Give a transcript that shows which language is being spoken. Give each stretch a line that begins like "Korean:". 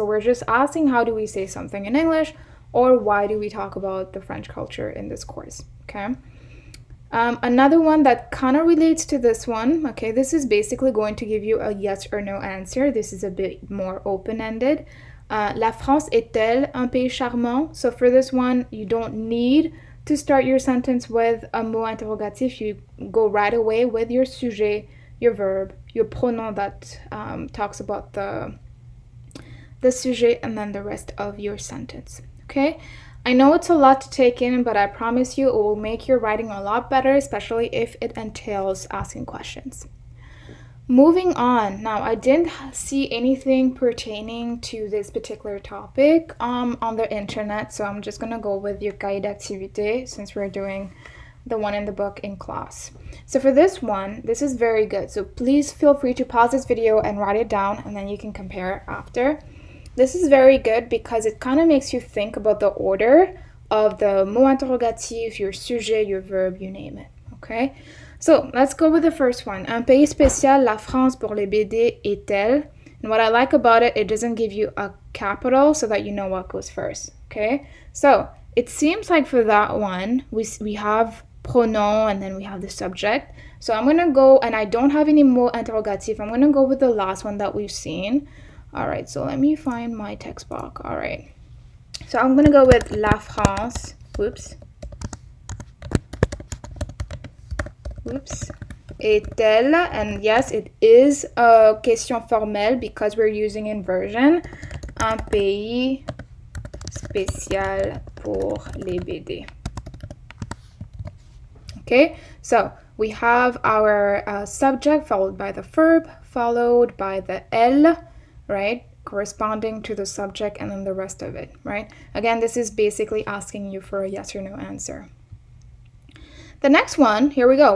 English: So we're just asking how do we say something in English, or why do we talk about the French culture in this course, okay? Another one that kind of relates to this one, okay, this is basically going to give you a yes or no answer. This is a bit more open-ended.
French: La France est-elle un pays charmant?
English: So for this one, you don't need to start your sentence with a mot interrogatif. You go right away with your sujet, your verb, your pronom that talks about the sujet, and then the rest of your sentence, okay? I know it's a lot to take in, but I promise you it will make your writing a lot better, especially if it entails asking questions. Moving on. Now, I didn't see anything pertaining to this particular topic on the internet, so I'm just going to go with your cahier d'activité since we're doing the one in the book in class. So for this one, this is very good. So please feel free to pause this video and write it down, and then you can compare after. This is very good because it kind of makes you think about the order of the mot interrogatif, your sujet, your verb, you name it, okay? So let's go with the first one.
French: Un pays spécial, la France pour les BD est-elle?
English: And what I like about it, it doesn't give you a capital so that you know what goes first, okay? So it seems like for that one, we have pronom and then we have the subject. So I'm going to go, and I don't have any mot interrogatif. I'm going to go with the last one that we've seen. All right, so let me find my text box. All right, so I'm gonna go with la France. Whoops.
French: Est-elle?
English: And yes, it is a question formelle because we're using inversion.
French: Un pays spécial pour les BD.
English: Okay, so we have our subject followed by the verb, followed by the elle, right, corresponding to the subject, and then the rest of it, right? Again, this is basically asking you for a yes or no answer. The next one, here we go.